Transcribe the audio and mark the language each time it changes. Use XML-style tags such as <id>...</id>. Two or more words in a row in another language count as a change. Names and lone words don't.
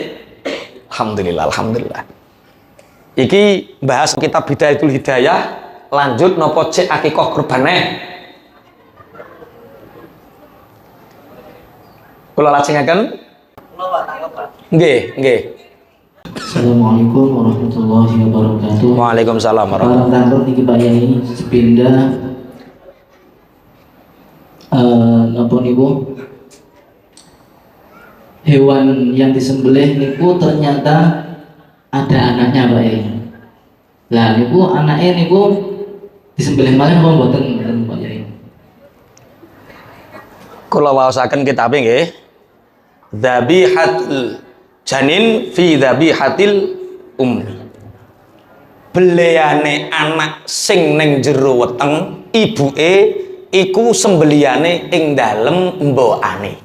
<ar>الحمد لله، الحمد لله.</ar> <jv>Iki bahas kitab Bidayatul Hidayah, lanjut nopo cek akikoh kurbane. Kula lajengaken. Nggih, nggih.</jv> <ar>السلام عليكم ورحمة الله وبركاته. وعليكم السلام ورحمة الله وبركاته.</ar> <jv>Tangkep niki Pak Yai sepindah napa niku</jv> <id>hewan yang disembelih</id> <jv>niku</jv> <id>ternyata ada anaknya</id> <jv>Pak Yai. Lah niku anaknya niku disembelih malih apa mboten Pak Yai? Kula waosaken kitabe nggih.</jv> <ar>ذبيحة الجنين في ذبيحة الأم.</ar> <jv>Beleyane anak sing ning jero weteng ibuke iku sembelihane ing dalem mbokane.</jv>